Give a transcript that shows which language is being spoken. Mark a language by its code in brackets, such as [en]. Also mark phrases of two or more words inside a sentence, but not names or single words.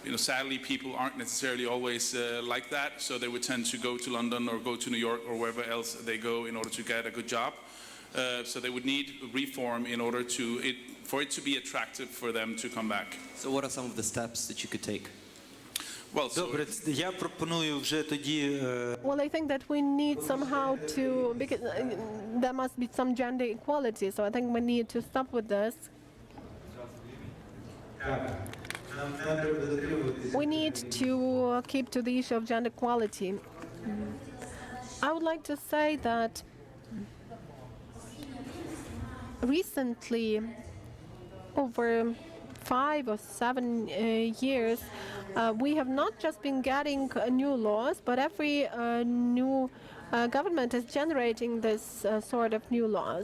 [en] sadly, people aren't necessarily always like that, so they would tend to go to London or go to New York or wherever else they go in order to get a good job. So they would need reform in order for it to be attractive for them to come back. So what are some of the steps that you could take? Well, so [uk] Добре, я пропоную вже тоді [en] Well, I think that we need somehow to, because there must be some gender equality, so I think we need to stop with this. We need to keep to the issue of gender equality. I would like to say that recently, over 5 or 7 years, we have not just been getting new laws, but every new government is generating this sort of new laws.